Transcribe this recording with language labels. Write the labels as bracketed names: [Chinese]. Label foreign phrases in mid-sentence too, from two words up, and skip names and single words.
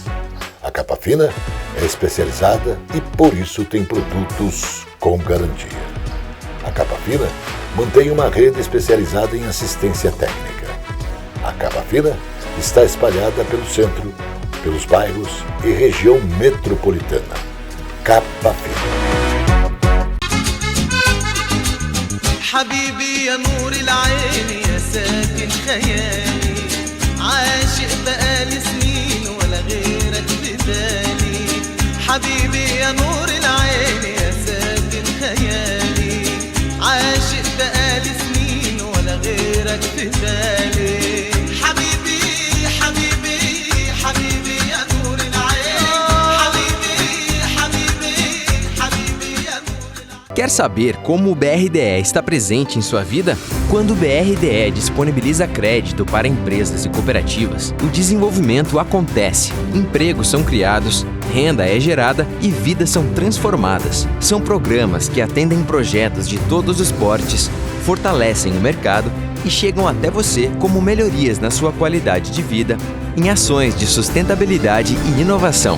[Portuguese] A Capa Fina é especializada e por isso tem produtos com garantia. A Capa Fina mantém uma rede especializada em assistência técnica. A Capa Fina está espalhada pelo centro, pelos bairros e região metropolitana. Capa Fina. [Arabic] حبيبي يا نور العين يا ساكن خيالي عاشق بقالي سنين ولا غيرك في بالي حبيبي يا نور العين يا ساكن خيالي عاشق بقالي سنين ولا غيرك في بالي حبيبي حبيبي حبيبي يا نور العين حبيبي حبيبي حبيبي يا نور العين. [Portuguese] Quer saber como o BRDE está presente em sua vida? Quando o BRDE disponibiliza crédito para empresas e cooperativas, o desenvolvimento acontece, empregos são criados, renda é gerada e vidas são transformadas. São programas que atendem projetos de todos os portes, fortalecem o mercado e chegam até você como melhorias na sua qualidade de vida, em ações de sustentabilidade e inovação.